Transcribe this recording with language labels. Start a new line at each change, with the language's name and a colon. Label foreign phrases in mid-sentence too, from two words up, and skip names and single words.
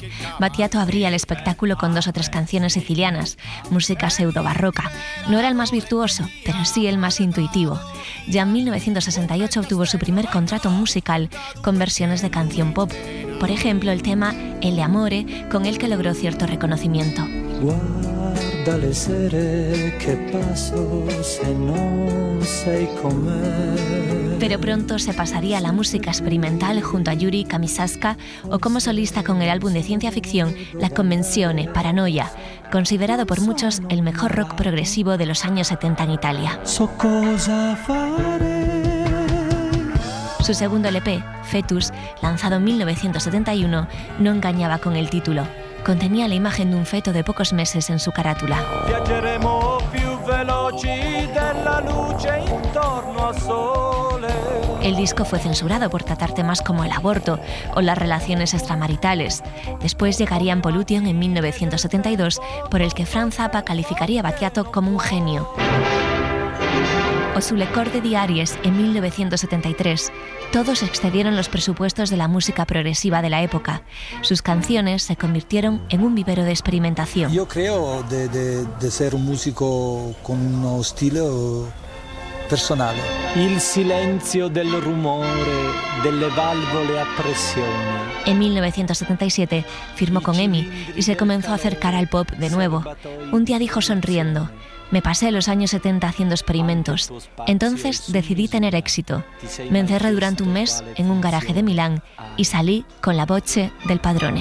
Spanish: Battiato abría el espectáculo con 2 o 3 canciones sicilianas, música pseudo-barroca. No era el más virtuoso, pero sí el más intuitivo. Ya en 1968 obtuvo su primer contrato musical con versiones de canción pop. Por ejemplo, el tema El Amore, con el que logró cierto reconocimiento.
Italian: Guarda dalle sere che passo se non sei con me.
Spanish: Pero pronto se pasaría a la música experimental junto a Yuri Kamisaska o como solista con el álbum de ciencia ficción La Convenzione, Paranoia, considerado por muchos el mejor rock progresivo de los años 70 en Italia.
Italian: So cosa fare.
Spanish: Su segundo LP, Fetus, lanzado en 1971, no engañaba con el título. Contenía la imagen de un feto de pocos meses en su carátula.
Italian: Viaggeremo più veloci della luce intorno al sole.
Spanish: El disco fue censurado por tratar temas como el aborto o las relaciones extramaritales. Después llegaría Pollution en 1972, por el que Franz Zappa calificaría a Battiato como un genio. O su Le Corde di Aries en 1973. Todos excedieron los presupuestos de la música progresiva de la época. Sus canciones se convirtieron en un vivero de experimentación. Yo creo de ser un músico con uno estilo personal.
Italian: Il silenzio del rumore delle valvole a pressione.
Spanish: En 1977 firmó con EMI y se comenzó a acercar al pop de nuevo. Un día dijo sonriendo: me pasé los años 70 haciendo experimentos. Entonces decidí tener éxito. Me encerré durante un mes en un garaje de Milán y salí con la voce del padrone.